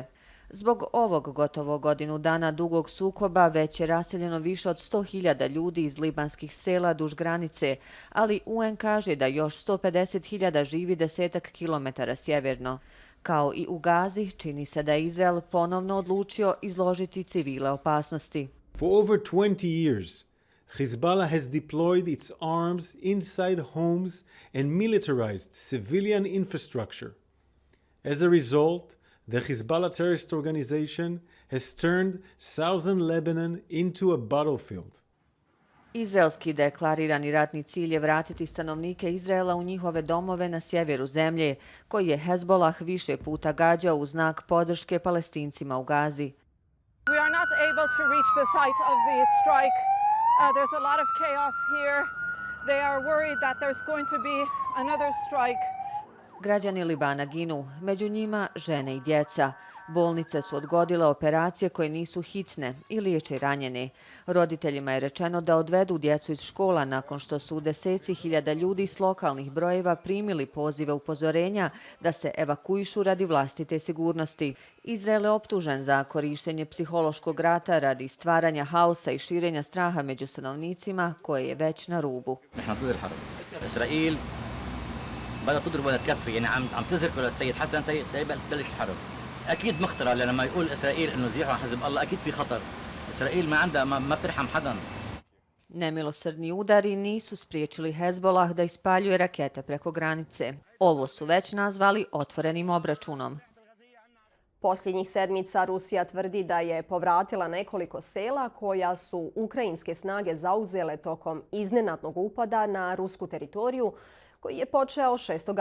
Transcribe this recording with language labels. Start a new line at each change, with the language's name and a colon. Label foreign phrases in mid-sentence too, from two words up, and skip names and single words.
Bosnian: Zbog ovog gotovo godinu dana dugog sukoba već je raseljeno više od 100.000 ljudi iz libanskih sela duž granice, ali UN kaže da još 150.000 živi desetak kilometara sjeverno. Kao i u Gazi, čini se da je Izrael ponovno odlučio izložiti civile opasnosti.
English: For over 20 years, Hezbollah has deployed its arms inside homes and militarized civilian infrastructure. As a result, the Hezbollah terrorist organization has turned southern Lebanon into a battlefield.
Bosnian: Izraelski deklarirani ratni cilj je vratiti stanovnike Izraela u njihove domove na sjeveru zemlje, koji je Hezbollah više puta gađao u znak podrške Palestincima u Gazi.
English: We are not able to reach the site of the strike. There's a lot of chaos here. They are worried that there's going to be another strike.
Bosnian: Građani Libana ginu, među njima žene i djeca. Bolnice su odgodile operacije koje nisu hitne i liječe ranjene. Roditeljima je rečeno da odvedu djecu iz škola nakon što su deseci hiljada ljudi s lokalnih brojeva primili pozive upozorenja da se evakuišu radi vlastite sigurnosti. Izrael je optužen za korištenje psihološkog rata radi stvaranja haosa i širenja straha među stanovnicima koje je već na rubu.
Arabic: بدها تضرب ولا تكفي يعني عم تزرق للسيد حسن تبلش الحرب اكيد مخطره لما يقول اسرائيل انه زيحوا عن حزب الله اكيد في خطر اسرائيل ما عندها ما بترحم حدا.
Bosnian: Nemilosrdni udari nisu spriječili Hezbollah da ispaljuje rakete preko granice. Ovo su već nazvali otvorenim obračunom. Posljednjih sedmica Rusija tvrdi da je povratila nekoliko sela koja su ukrajinske snage zauzele tokom iznenadnog upada na rusku teritoriju koji je počeo 6.